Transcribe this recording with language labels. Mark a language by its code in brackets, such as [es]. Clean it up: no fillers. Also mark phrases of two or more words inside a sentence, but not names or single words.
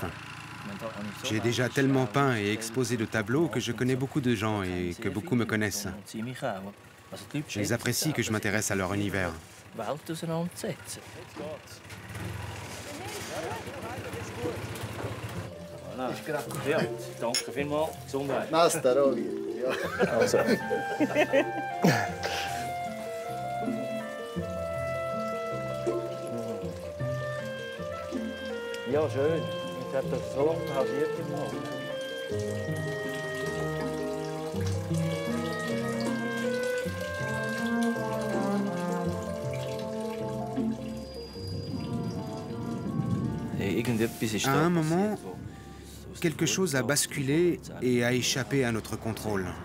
[fr] J'ai déjà tellement peint et exposé de tableaux que je connais beaucoup de gens et que beaucoup me connaissent. Ils apprécient que je m'intéresse à leur univers. [de] Master, auch wieder. Ja. Also. Ja, schön. Ich habe das so engagiert gemacht. [fr] À un moment, quelque chose a basculé et a échappé à notre contrôle.